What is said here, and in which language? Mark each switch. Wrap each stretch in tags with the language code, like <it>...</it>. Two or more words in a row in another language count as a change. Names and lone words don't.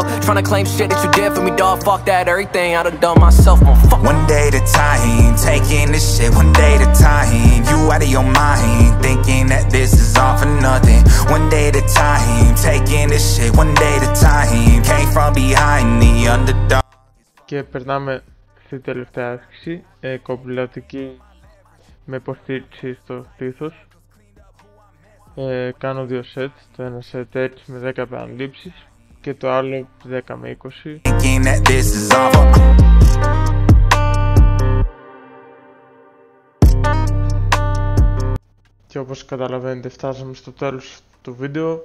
<en>Trying to claim shit that you did for me, dog. Fuck that, everything I done done myself, motherfucker. One day at a time, taking this shit one day at a time. You out of your mind, thinking that this is all for nothing. One day at a time, taking this shit one day at a time. Came from behind, the underdog.</en> <el>Και περνάμε στη τελευταία άσκηση, κομπηλατική με υποστήριξη στο στήθος. Κάνω 2 sets, το ένα set έτσι με 10 επαναλήψεις και το άλλο 10 με 20. Και όπως καταλαβαίνετε φτάσαμε στο τέλος του βίντεο.</el>